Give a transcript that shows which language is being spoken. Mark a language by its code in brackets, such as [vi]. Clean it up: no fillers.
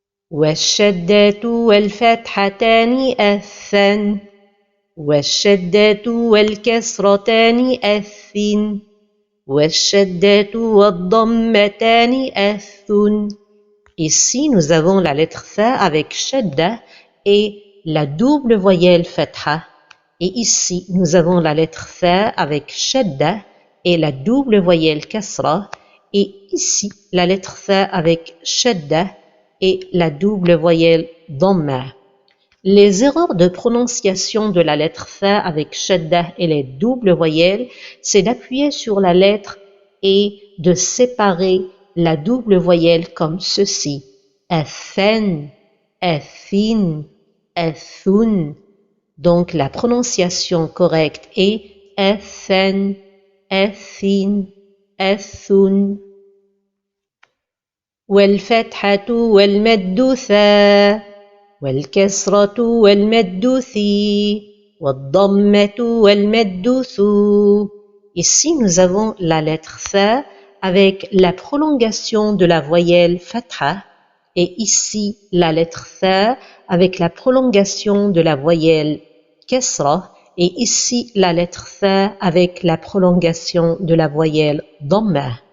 [ar] والشدة والفتحتان الثن والشدة والكسرتان الثن والشدة والضمتان الثن. [fr] Ici, nous avons la lettre tha avec shadda et la double voyelle fatha. Et ici, nous avons la lettre tha avec shadda et la double voyelle kasra. Et ici, la lettre tha avec shadda et la double voyelle dhamma. Les erreurs de prononciation de la lettre tha avec shadda et les doubles voyelles, c'est d'appuyer sur la lettre et de séparer la double voyelle comme ceci. Athan, athin, athun. Donc la prononciation correcte est athan, athin, athun. [ar] والفتحة والمد ثا والكسرة والمد ثي والضمة والمد ثو. [fr] Ici, nous avons la lettre tha avec la prolongation de la voyelle fatha et ici la lettre tha avec la prolongation de la voyelle kasra et ici la lettre tha avec la prolongation de la voyelle dhamma.